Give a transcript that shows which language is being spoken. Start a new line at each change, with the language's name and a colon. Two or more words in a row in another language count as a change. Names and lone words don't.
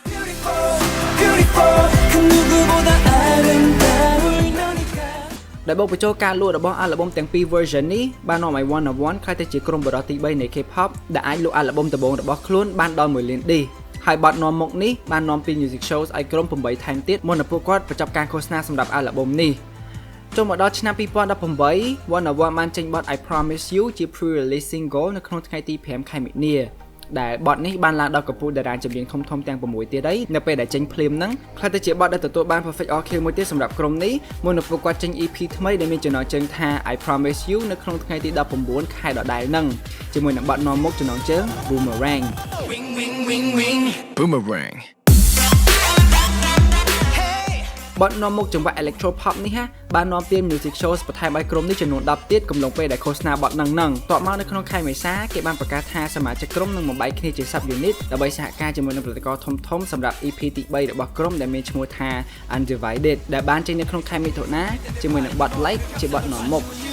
Khmer: ដែលបូកបញ្ចូលការលក់របស់ album ទាំងពីរ version នេះបាននាំឲ្យ101 ក្លាយទៅជាក្រុមបរិះទី3នៃ K-pop ដែលអាចលក់ album ដំបូងរបស់ខ្លួនបានដល់1លានឌីស ហើយបទនាំមុខនេះបាននាំពី
English: Music Shows
Khmer: ឲ្យក្រុម8ថែមទៀតមុននឹងពួកគាត់បញ្ចប់ការឃោសនាសម្រាប់ album នេះចូលមកដល់ឆ្នាំ2018 101 បានចេញបទ I Promise You ជា
English: pre-release single
Khmer: នៅក្នុងថ្ងៃទី5ខែមិនិនាដែលបទនេះបានឡើងដល់កម្ពុជាតារាចម្រៀងធំៗទាំង6ទៀតហើយនៅពេលដែលចេញភ្លាមហ្នឹងខ្លះទៅជាបទដែលទទួលបាន
English: perfect all kill
Khmer: មួយទៀតសម្រាប់ក្រុមនេះមុននឹងពួកគាត់ចេញ EP ថ្មីដែលមានចំណងជើងថា I Promise You នៅក្នុងថ្ងៃទី19ខែដដែលហ្នឹងជាមួយនឹងបទនាំមុខចំណងជើង Boomerang Boomerang បទនាំមុខចង្វាក់
English: Electro Pop
Khmer: នេះបាននាំពាន
English: Music Shows
Khmer: បន្ថែមឲ្យក្រុមនេះចំនួន10ទៀតកំឡុងពេលដែលឃោសនាបទហ្នឹងតបមកនៅក្នុងខែមេសាគេបានប្រកាសថាសមាជិកក្រុមនឹងបំបែកគ្នាជា
English: sub unit
Khmer: ដើម្បីសហការជាមួយនឹងផលិតករធំៗសម្រាប់ EP ទី3របស់ក្រុមដែលមានឈ្មោះថា Undivided ដែលបានចេញនៅក្នុងខែមិថុនាជាមួយនឹងបទ Like ជាបទនាំមុខ